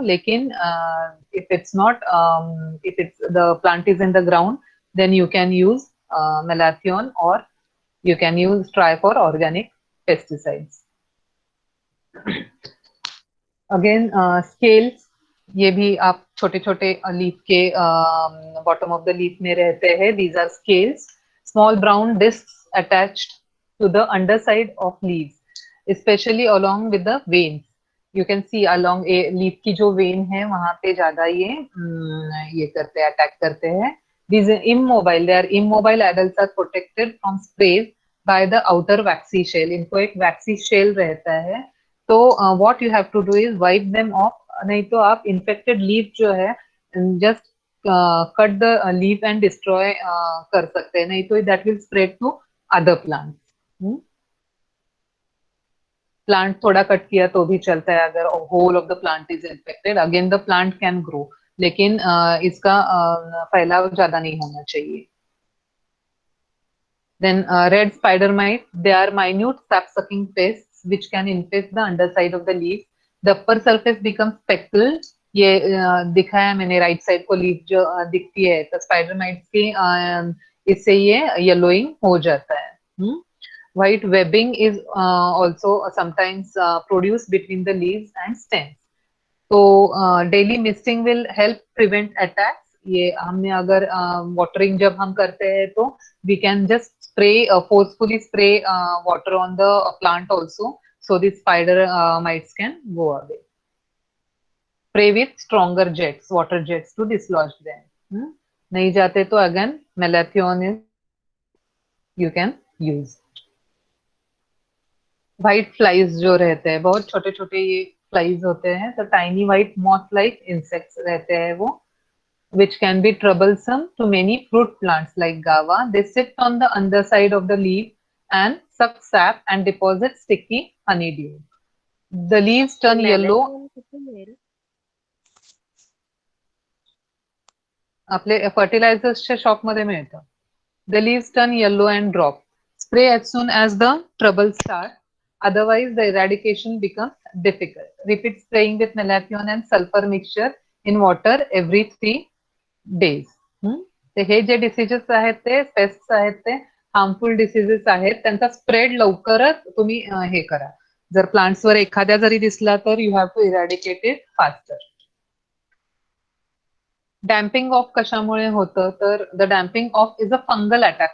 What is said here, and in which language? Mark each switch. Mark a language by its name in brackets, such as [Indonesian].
[English] लेकिन if it's not, if it's the plant is in the ground, then you can use malathion or you can try for organic pesticides. [Hindi] Again scales, ये भी आप छोटे छोटे leaf के [English] bottom of the leaf [Hindi] में रहते हैं. [English] These are scales, small brown discs attached to the underside of leaves, especially along with the veins. You can see along a leaf [Hindi] की जो vein है वहां पे ज्यादा ये करते हैं, अटैक करते हैं. [English] These are immobile. They are immobile. Adults are protected from sprays by the outer waxy shell. [Hindi] इनको एक waxy shell रहता है. [English] तो what you have to do is wipe them off. [Hindi] नहीं तो आप infected leaf जो है [English] just cut the leaf and destroy [Hindi] कर सकते हैं. [English] नहीं तो that will spread to other plants. [Hindi] Plant थोड़ा कट किया तो भी चलता है अगर [English] Whole of the plant is infected. Again the plant can grow, [Hindi] लेकिन इसका फैलाव ज्यादा नहीं होना चाहिए. [English] Then red spider mite, they are minute sap sucking pests which can infect the underside of the leaf. The upper surface become speckle. [Hindi] ये दिखाया मैंने राइट साइड को लीफ जो दिखती है, तो स्पाइडर माइट्स की इससे ये येलोइंग हो जाता है. [English] White webbing is also sometimes produced between the leaves and stems. So daily misting will help prevent attacks. [Hindi] ये हमने अगर watering जब हम करते हैं तो [English] we can just spray, forcefully spray water on the plant also, so the spider mites can go away. Spray with stronger jets, water jets to dislodge them. [Hindi] नहीं जाते तो [English] again malathion is you can use. [Hindi] White flies जो रहते हैं, बहुत छोटे छोटे ये फ्लाइज होते हैं, तो [English] Tiny white moth like insects रहते हैं वो, which can be troublesome to many fruit plants like guava. They sit on the underside of the leaf and suck sap and deposit sticky honeydew. The leaves turn yellow. [Marathi] आपले फर्टिलायझर्सच्या shop मध्ये मिळतं. [English] The leaves turn yellow and drop. Spray as soon as the trouble starts. Otherwise, the eradication becomes difficult. Repeat spraying with malathion and sulfur mixture in water every 3 days. [Marathi] तर हे जे diseases आहेत ते pests आहेत ते harmful diseases आहेत त्यांचा spread लवकरच तुम्ही हे करा. जर प्लांट्सवर एखाद्या जरी दिसला तर [English] You have to eradicate it faster. Damping off [Marathi] कशामुळे होतं तर [English] The damping off is a fungal attack.